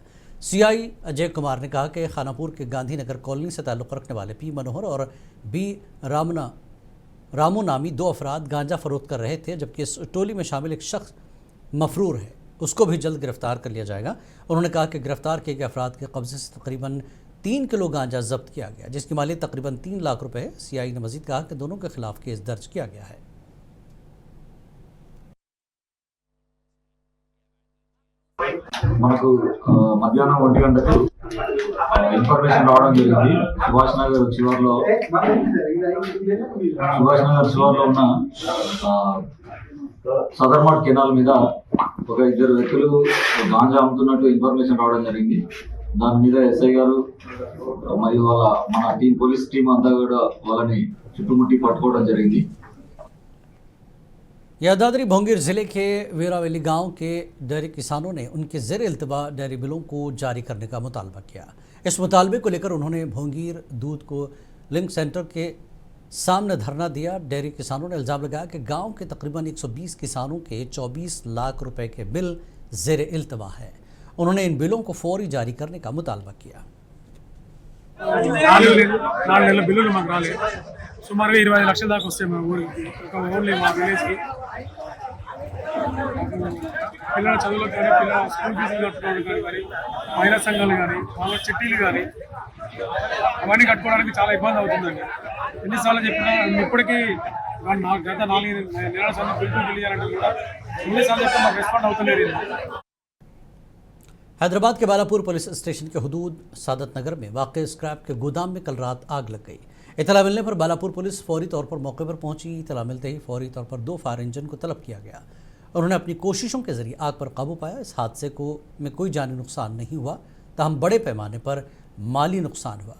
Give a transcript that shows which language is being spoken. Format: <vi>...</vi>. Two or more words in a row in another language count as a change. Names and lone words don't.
<ur>CI اجے کمار نے کہا کہ کھاناپور کے گاندھی نگر کالونی سے تعلق رکھنے والے P منوہر اور B رامو نامی 2 افراد گانجہ فروخت کر رہے تھے، جبکہ اس ٹولی میں شامل ایک شخص مفرور ہے، اس کو بھی جلد گرفتار کر لیا جائے گا. انہوں نے کہا کہ گرفتار کیے گئے افراد کے قبضے سے تقریباً 3 کلو گانجہ ضبط کیا گیا، جس کی مالیت تقریباً 3 لاکھ روپے ہے. CI نے مزید کہا کہ دونوں کے خلاف کیس درج کیا گیا ہے.</ur> <te>మనకు మధ్యాహ్నం 1 గంటకు ఇన్ఫర్మేషన్ రావడం జరిగింది। సుభాష్ నగర్ చివర్లో ఉన్న సదర్మట్ కెనాల్ మీద ఒక 2 వ్యక్తులు గాంజా అమ్ముతున్నట్టు ఇన్ఫర్మేషన్ రావడం జరిగింది। దాని మీద SI గారు మరియు మన</te> <en>police team</en> <te>అంతా కూడా వాళ్ళని చుట్టుముట్టి పట్టుకోవడం జరిగింది।</te> <ur>یادادری بھونگیر ضلعے کے ویراولی گاؤں کے ڈیری کسانوں نے ان کے زیر التوا ڈیری بلوں کو جاری کرنے کا مطالبہ کیا. اس مطالبے کو لے کر انہوں نے بھونگیر دودھ کو</ur> <en>link center</en> <ur>کے سامنے دھرنا دیا. ڈیری کسانوں نے الزام لگایا کہ گاؤں کے تقریباً 120 کسانوں کے 24 لاکھ روپے کے بل زیر التوا ہے. انہوں نے ان بلوں کو فوری جاری کرنے کا مطالبہ کیا.</ur> <te>సుమారుగా 25 లక్షల దాకా వస్తాయి మా ఊరికి, ఓన్లీ మా విలేజ్కి। పిల్లల చదువులకు కానీ, పిల్లల</te> <en>school fees</en> <te>కట్టుకోవడానికి కానీ, మహిళా సంఘాలు కానీ, వాళ్ళ చిట్టీలు కానీ అవన్నీ కట్టుకోవడానికి చాలా ఇబ్బంది అవుతుందండి। ఎన్నిసార్లు చెప్పినా ఇప్పటికీ గత 4 నెలల సమయం బిల్లు తెలియాలంటే కూడా ఎన్నిసార్లు చెప్పినా మాకు రెస్పాండ్ అవుతలేదు।</te> <ur>حیدرآباد کے بالاپور</ur> <en>police station</en> <ur>کے حدود سادات نگر میں واق اسکریپ کے گودام میں کل رات آگ لگ گئی. اطلاع ملنے پر بالاپور پولیس فوری طور پر موقع پر پہنچی۔ اطلاع ملتے ہی فوری طور پر 2</ur> <en>fire engine</en> <ur>کو طلب کیا گیا. انہوں نے اپنی کوششوں کے ذریعے آگ پر قابو پایا۔ اس حادثے میں کوئی جانی نقصان نہیں ہوا، تاہم بڑے پیمانے پر مالی نقصان ہوا.</ur>